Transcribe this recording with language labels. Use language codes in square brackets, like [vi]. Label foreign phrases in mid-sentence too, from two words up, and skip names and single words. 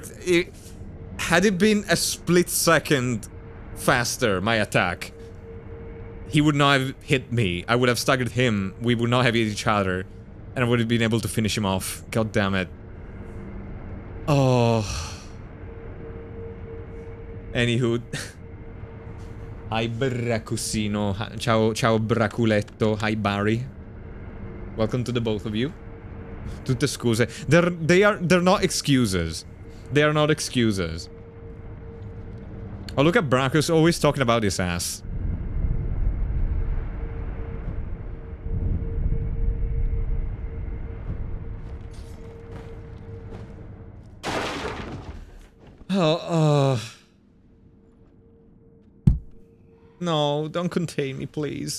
[en] Had it been a split second faster, my attack, he would not have hit me. I would have staggered him. We would not have hit each other. And I would have been able to finish him off. God damn it. Oh. Anywho. Hi Bracusino. Ciao Braculetto. Hi Barry. Welcome to the both of you. [it] Tutte scuse. [en] They're not excuses. They are not excuses. Oh, look at Bracus always talking about his ass. No, don't contain me, please.